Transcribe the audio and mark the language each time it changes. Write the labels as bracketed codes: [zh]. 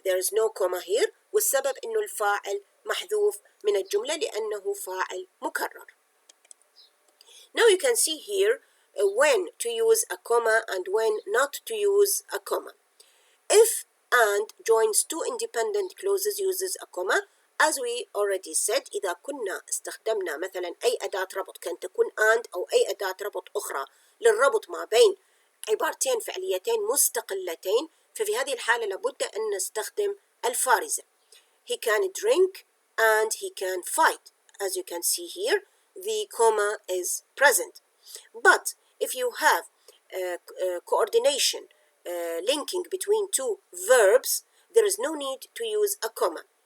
[en] There is no comma here، [ar] والسبب إنه الفاعل محذوف من الجملة لأنه فاعل مكرر. [en] Now you can see here when to use a comma and when not to use a comma. If and joins two independent clauses uses a comma. As we already said, [ar] إذا كنا استخدمنا مثلا أي أداة ربط كان تكون and أو أي أداة ربط أخرى للربط ما بين عبارتين فعليتين مستقلتين، ففي هذه الحالة لابد أن نستخدم الفارزة. [en] He can drink and he can fight. As you can see here, the comma is present. But if you have coordination linking between two verbs, there is no need to use a comma.